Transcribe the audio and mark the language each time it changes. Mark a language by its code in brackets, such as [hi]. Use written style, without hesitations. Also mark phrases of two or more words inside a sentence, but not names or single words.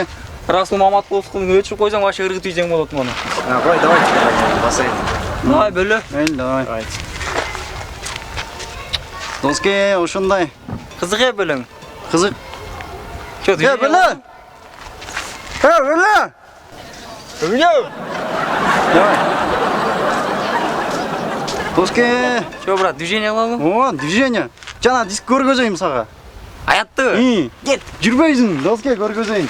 [ky] Расул Маматкуловдун өчүрүп койсоң вообще ыргытуу жең болот муну. Кой, давай. Басайын. Давай бөлө. Давай. Доске ошондой. Кызык бөлөң. Кызык. Бөлө. Бөлө. Давай. Доске. [ru] Чё, брат, [ky] движение кылабы? О, движение. Жана диск көргөзөйм сага. Аяттыбы? Кет. Жүрбөйсүң, доске көргөзөйүн.